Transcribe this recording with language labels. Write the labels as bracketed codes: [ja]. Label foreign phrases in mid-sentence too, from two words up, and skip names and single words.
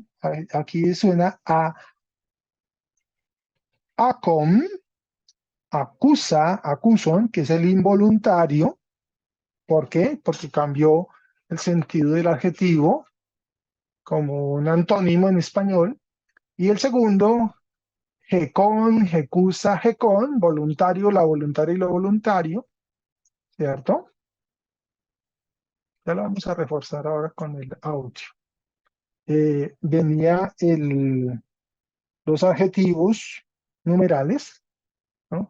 [es] Aquí suena a [el] ἄκων, ἄκουσαν, [es] que es el involuntario. ¿Por qué? Porque cambió el sentido del adjetivo como un antónimo en español. Y el segundo, [el] ἑκών, ἑκοῦσα, ἑκόν, [es] voluntario, la voluntaria y lo voluntario, ¿cierto? Ya lo vamos a reforzar ahora con el audio. Venía los adjetivos numerales, ¿no?